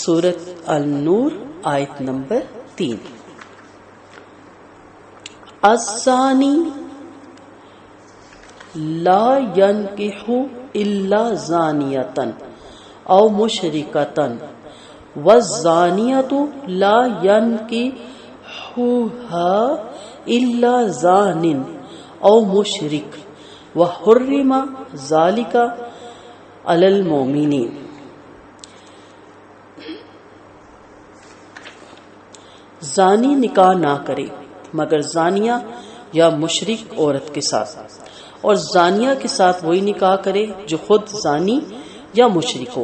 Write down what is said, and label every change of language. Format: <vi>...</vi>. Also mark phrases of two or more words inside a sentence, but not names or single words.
<ar>سورۃ النور</ar> <ur>آیت نمبر 3۔</ur> <ar>الزانی لا ينکح الا زانیۃ او مشرکۃ والزانیۃ لا ينکحها الا زان او مشرک وحرم ذلک علی المؤمنین۔</ar> <ur>زانی نکاح نہ کرے مگر زانیہ یا مشرک عورت کے ساتھ، اور زانیہ کے ساتھ وہی نکاح کرے جو خود زانی یا مشرک ہو۔</ur>